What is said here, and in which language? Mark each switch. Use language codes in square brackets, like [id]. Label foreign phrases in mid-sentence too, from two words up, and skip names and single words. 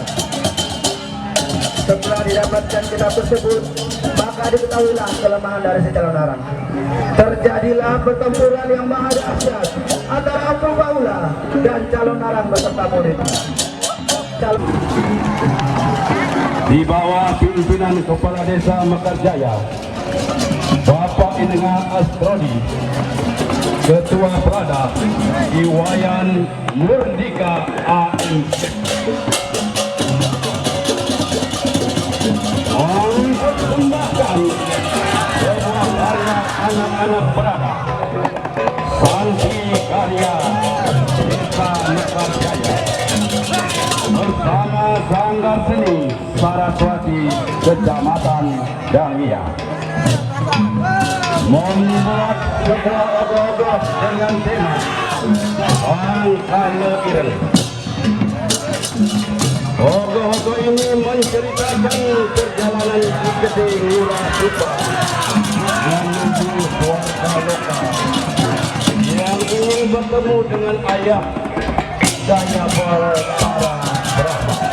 [id] Setelah didapatkan kitab tersebut, maka diketahuilah kelemahan dari si Calon Narang. Terjadilah pertempuran yang maha dahsyat antara Empu Bahula dan Calon Narang beserta muridnya. Di bawah pimpinan Kepala Desa Mekarjaya, Bapak Inenga Astrodi, Ketua Prada Iwayan Murdika AM, mempersembahkan karya anak-anak Prada Santi Karya Desa Mekarjaya bersama Sanggar Seni Saraswati Kecamatan Dangia membuat sebuah ogoh-ogoh dengan tema Angkana Ireng. Ogoh-ogoh ini menceritakan perjalanan si Gede Ngurah Supa menuju Swarga Loka yang ingin bertemu dengan ayah daya para Brahma.